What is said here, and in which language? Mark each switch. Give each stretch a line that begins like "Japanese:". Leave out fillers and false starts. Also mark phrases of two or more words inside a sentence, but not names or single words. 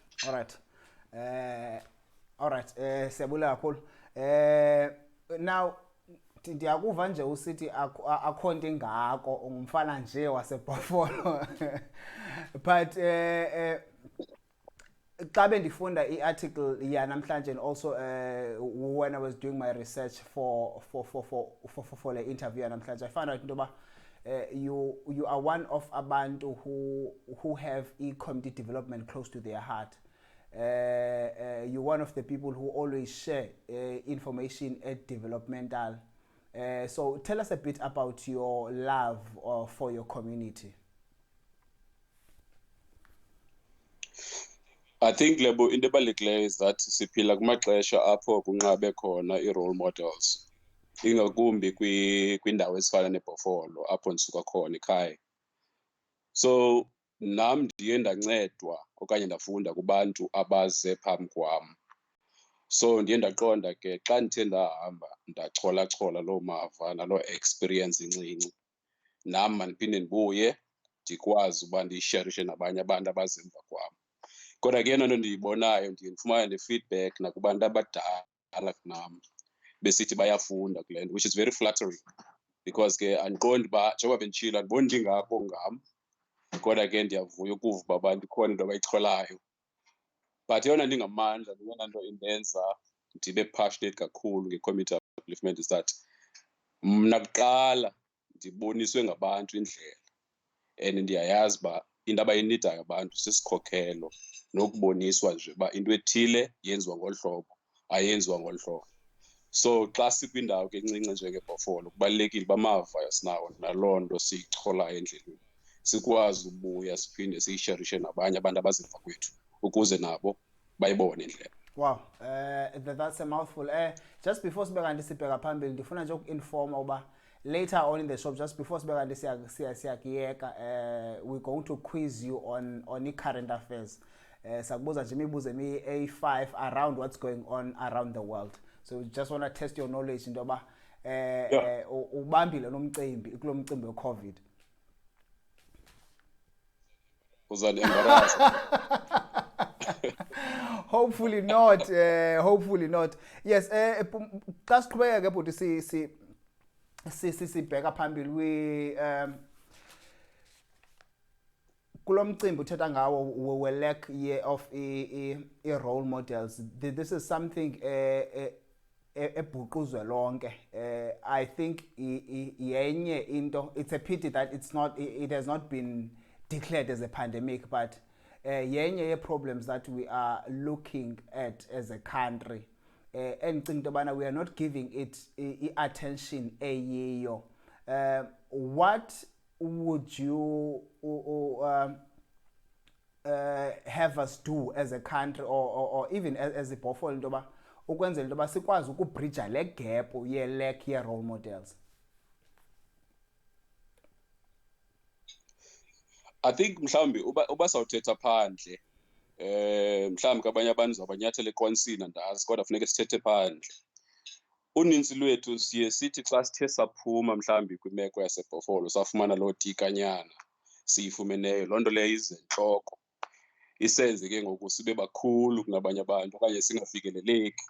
English: All right
Xhosa: siyabulela kakhulu now ndiyakuva nje usithi akho nto ingako ungumfana nje waseBhofolo but xa bendifunda i-article yanamhlanje
English: and also when I was doing my research for the interview yanamhlanje I found out into you are one of abantu who have e-community development close to their heart. You're one of the people who always share information at developmental. So tell us a bit about your love for your community. I think
Xhosa: Lebo into ebalulekileyo is that siphila kumaxesha apho kunqabe khona
English: i-role models
Xhosa: ingakumbi kwindawo ezifana neBhofolo apho ndisuka khona ekhaya. So nam ndiye ndancedwa okanye ndafunda kubantu abaze phambi kwam. So ndiye ndaqonda ke xa ndithe ndahamba ndachola loo mava naloo experience incinci nam mandiphinde ndibuye ndikwazi uba ndiyisharishe nabanye abantu abazemva kwam. Kodwa ke yena nto ndiyibonayo ndiye ndifumane ne-feedback nakubantu abadala kunam besithi bayafunda kule nto
English: which is very flattering because
Xhosa: ke andiqondi uba njengoba benditshilo andiboni ndingako ngam kodwa ke ndiyavuya ukuva uba abantu ikhona into abayicholayo. But yona ndingamandla yona nto indenza ndibe passionate kakhulu
English: nge-community upliftment is that
Xhosa: mna kuqala ndiboniswe ngabantu indlela and ndiyayazi uba into abayinidayo abantu sisikhokhelo nokuboniswa nje uba into ethile yenziwa ngolu hlobo ayenziwa ngolu hlobo. So xa sikwindawo ke encinci njengeBhofolo kubalulekile uba amava asinawo naloo nto siyicholayo endleleni sikwazi ubuya siphinde siyisharishe nabanye abantu abazemva kwethu ukuze nabo bayibone indlela.
English: Wow, that's a mouthful. Just before
Xhosa: sibeka sibheka phambili ndifuna nje uku-informa uba
English: later on in the shop, just before
Xhosa: sibeka siyakiyeka,
English: we're going to quiz you on i-current affairs.
Xhosa: Sakubuza nje imibuzo
English: A5 around what's going on around the world. So we just want to test your knowledge
Xhosa: into yoba ubambile nomcimbi kulo mcimbi we-COVID. uzani-embarrass.
English: Hopefully not. Hopefully not. Yes.
Xhosa: Xa siqhubeka ke bhuti sibheka phambili kulo mcimbi uthetha ngawo we
English: lack of role models. This is something
Xhosa: ebhuquzwe lonke.
English: I think
Xhosa: yenye into,
English: it's a pity that it has not been declared as a pandemic, but
Xhosa: yenye ye
English: problems that we are looking at as a country. And think about, we are not giving it attention eyiyo. What would you have us do as a country, or even as a portfolio,
Xhosa: into yoba ukwenzela into yoba sikwazi ukubridge le gap ye lack ye
English: role models?
Xhosa: I think mhlawumbi uba sawuthetha phandle mhlawumbi kabanye abantu zabanyathela eqwansini andazi, kodwa funeka sithethe phandle. Uninzi lwethu siye sithi xa sithe saphuma mhlawumbi kwimeko yasebhofolo safumana loo tikanyana siyifumeneyo, loo nto leyo izentloko isenze ke ngoku sibe bakhulu kunabanye abantu okanye singafikeleleki.